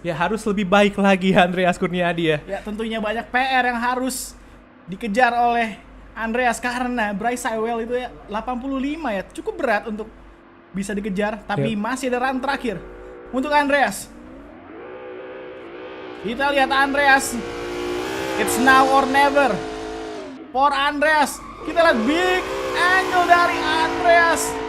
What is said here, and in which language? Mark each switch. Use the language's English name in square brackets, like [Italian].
[Indonesian] Ya harus lebih baik lagi Andreas Kurniadi ya. Ya tentunya banyak PR yang harus dikejar oleh Andreas karena Bryce Sewell itu ya 85 ya, cukup berat untuk bisa dikejar, tapi masih ada run terakhir untuk Andreas. Kita lihat Andreas. [English] It's now or never for Andreas. [Indonesian] Kita lihat big angle dari Andreas.